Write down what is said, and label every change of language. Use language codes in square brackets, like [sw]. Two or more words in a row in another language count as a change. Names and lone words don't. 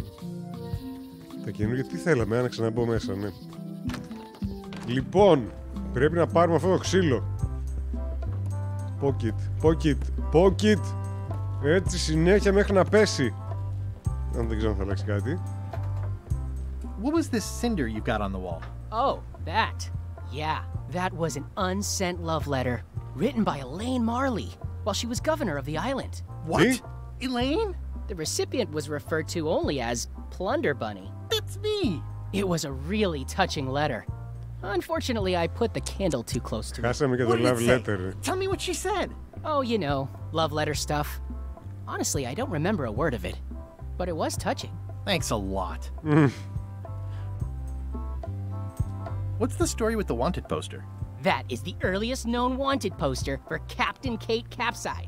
[el] Τα καινούργια τι θέλαμε, άνοιξα να μπω μέσα, ναι. Λοιπόν, πρέπει να πάρουμε αυτό το ξύλο. [en] Pocket. [el] Έτσι συνέχεια μέχρι να πέσει. Αν δεν ξέρω αν θα αλλάξει κάτι. [en] What was this cinder you got on the wall? Oh, that. Yeah, that was an unsent love letter written by Elaine Marley while she was governor of the island. What? Elaine? The recipient was referred to only as Plunder Bunny. That's me! It was a really touching letter. Unfortunately, I put the candle too close to it. [el] Χάσαμε και το [en] love letter. Tell me what she said. Oh, you know, love letter stuff. Honestly, I don't remember a word of it, but it was touching. Thanks a lot. What's the story with the wanted poster? That is the earliest known wanted poster for Captain Kate Capsize.